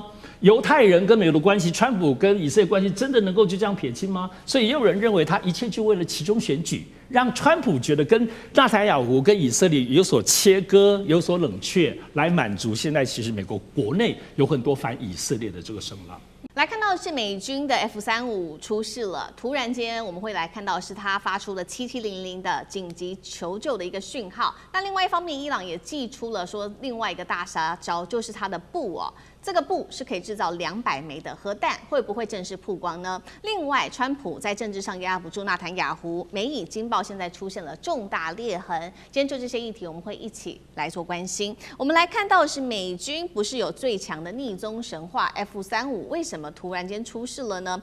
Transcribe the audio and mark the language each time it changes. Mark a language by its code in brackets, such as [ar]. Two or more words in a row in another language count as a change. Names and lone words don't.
[zh] 猶太人跟美國的關係，川普跟以色列關係，真的能夠就這樣撇清嗎？所以也有人認為他一切就為了期中選舉，讓川普覺得跟納坦雅胡跟以色列有所切割、有所冷卻，來滿足現在其實美國國內有很多反以色列的這個聲浪。來看到的是美軍的 F-35出事了，突然間我們會來看到是它發出了7700的緊急求救的一個訊號。那另外一方面，伊朗也祭出了說另外一個大殺招，就是它的布哦。这個布是可以製造200枚的核彈，會不會正式曝光呢？另外，川普在政治上壓不住納坦雅胡，美以經報現在出現了重大裂痕。今天就這些議題，我們會一起來做關心。我們來看到的是美軍不是有最強的逆中神話 F-35，為什麼突然間出事了呢？